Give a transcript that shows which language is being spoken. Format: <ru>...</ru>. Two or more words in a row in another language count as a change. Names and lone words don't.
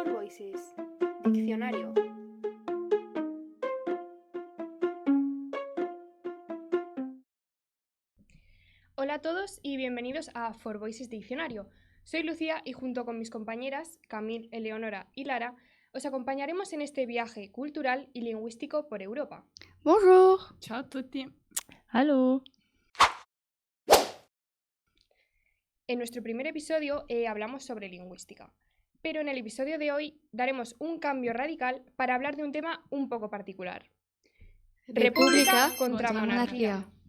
<es>Voices. Diccionario. Hola a todos y bienvenidos a For Voices Diccionario. Soy Lucía y junto con mis compañeras Camille, Eleonora y Lara os acompañaremos en este viaje cultural y lingüístico por Europa.</es> <fr>Bonjour.</fr> <it>Ciao a tutti.</it> <de>Hallo.</de> <es>En nuestro primer episodio hablamos sobre lingüística, pero en el episodio de hoy daremos un cambio radical para hablar de un tema un poco particular. República contra monarquía.</es>